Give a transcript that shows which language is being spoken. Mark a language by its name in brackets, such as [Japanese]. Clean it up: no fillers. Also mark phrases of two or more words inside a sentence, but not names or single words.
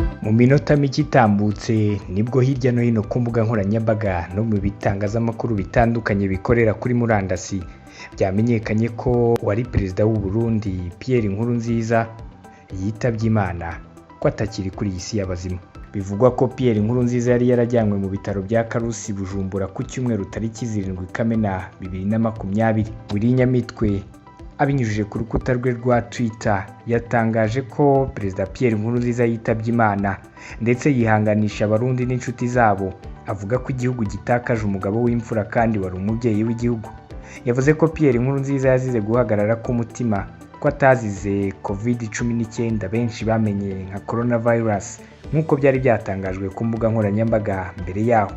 [Kinyarwanda] Mu minota mike itambutse nibwo hirya no hino ku mbuga nkoranyambaga no mu bitangazamakuru bitandukanye bikorera kuri murandasi byamenyekanye ko wari perezida w'u Burundi Pierre Nkurunziza yitabye Imana, ko atakiri kuri iyi si y'abazima. Bivugwa ko Pierre Nkurunziza yari yarajyanywe mu bitaro bya Karusi Bujumbura ku cyumweru tariki 7 Kamena 2020. Wirinyamitwe abinyujije ku rukuta rwe rwa Twitter yatangaje ko perezida Pierre Nkurunziza yitabye Imana ndetse yihanganisha abarundi n'inshuti zabo, avuga ko igihugu gitakaje umugabo w'imfura kandi wari umubyeyi w'igihugu. Yavuze ko Pierre Nkurunziza yazize guhagarara k'umutima, ko atazize COVID-19 benshi bamenye nka coronavirus nk'uko byari byatangajwe ku mbuga nkoranyambaga mbere yaho.